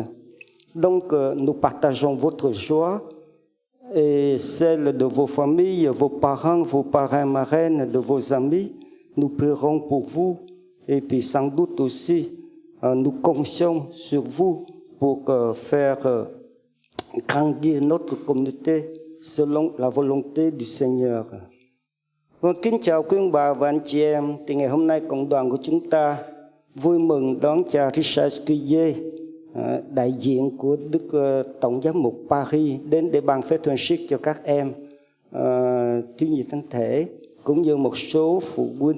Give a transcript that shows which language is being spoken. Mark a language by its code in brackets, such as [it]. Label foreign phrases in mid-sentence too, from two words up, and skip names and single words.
[fr] Donc, nous partageons votre joie et celle de vos familles, vos parents, marraines, de vos amis. Nous prierons pour vous et puis sans doute aussi, nous confions sur vous pour faire grandir notre communauté selon la volonté du Seigneur. [vi] Kính chào quý ông bà và anh chị em. Thì ngày hôm nay cộng đoàn của chúng ta vui mừng đón cha Richard Scuyer, đại diện của Đức Tổng giám mục Paris đến để ban phép Francis cho các em thiếu nhi thánh thể cũng như một số phụ huynh.